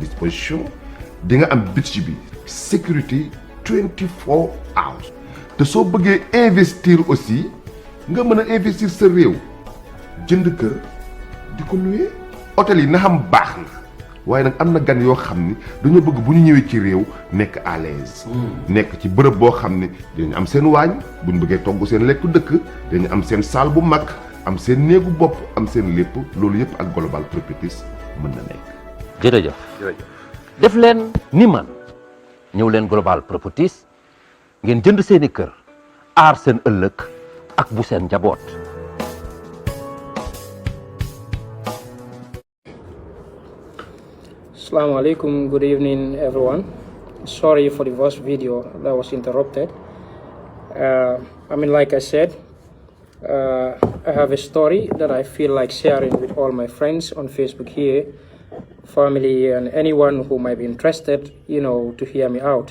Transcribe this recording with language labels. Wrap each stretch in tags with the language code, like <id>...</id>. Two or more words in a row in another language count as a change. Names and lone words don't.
<wo>disposition di nga am beach bi sécurité 24 hours te soo bëggee investir aussi nga mën a investir sa réew jënd kër di ko louer hôtel yi na xam baax na waaye nag am na gan yoo xam ni dañoo bëgg bu ñu ñëwee ci réew nekk</wo> <fr>à l'aise</fr> <wo>nekk ci bërëb boo xam ne dañu am seen waañ bu ñu bëggee togg seen lekku dëkk dañu am seen salle bu mag am seen néegu bopp am seen lépp loolu yëpp ak global properties mën na nekk. jërëjëf def leen ni man ñëw leen global properties ngeen jënd seeni kër aar seen ëllëg ak bu seen njaboot.</wo> <en>Assalamu alaikum, good evening everyone. Sorry for the first video that was interrupted. Like I said, I have a story that I feel like sharing with all my friends on Facebook here, family and anyone who might be interested, to hear me out.</en>